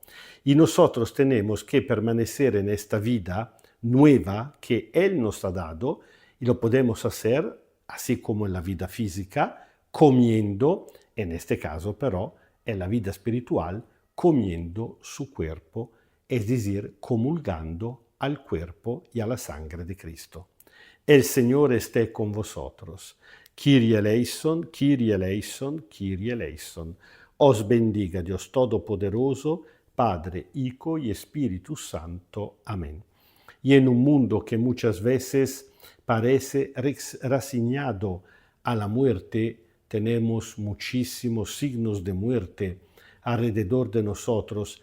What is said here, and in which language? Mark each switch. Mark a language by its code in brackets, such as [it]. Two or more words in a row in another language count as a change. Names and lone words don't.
[es] Y nosotros tenemos que permanecer en esta vida nueva que Él nos ha dado, y lo podemos hacer, así como en la vida física, comiendo, en este caso pero, en la vida espiritual, comiendo su cuerpo, es decir, comulgando al cuerpo y a la sangre de Cristo. El Señor esté con vosotros. [el] Kyrie eleison, Kyrie eleison, Kyrie eleison. [es] Os bendiga Dios Todopoderoso, Padre, Hijo y Espíritu Santo. Amén. Y en un mundo que muchas veces parece resignado a la muerte, tenemos muchísimos signos de muerte alrededor de nosotros.